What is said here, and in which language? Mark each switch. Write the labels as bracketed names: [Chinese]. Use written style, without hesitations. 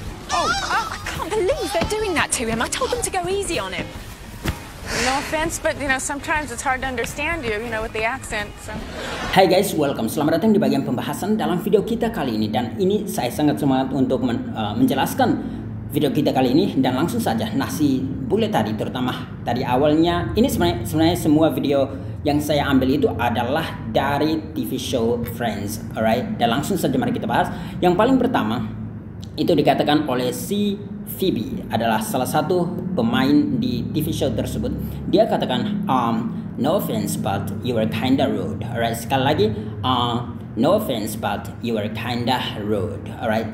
[English] I can't believe they're doing that to him. I told them to go easy on him. No offense, but sometimes it's hard to understand you, with the accent. So. Hai guys, welcome. [Indonesian] Selamat datang di bagian pembahasan dalam video kita kali ini. Dan ini saya sangat semangat untuk menjelaskan video kita kali ini. Dan langsung saja, si bule tadi terutama tadi awalnya, ini sebenarnya semua video yang saya ambil itu adalah dari TV show Friends, alright? Dan langsung saja mari kita bahas. Yang paling pertama itu dikatakan oleh si Phoebe, adalah salah satu pemain di TV show tersebut. Dia katakan, [English] no offense but you were kinda rude, [Indonesian] alright? Sekali lagi, [English] no offense but you were kinda rude, [Indonesian] alright?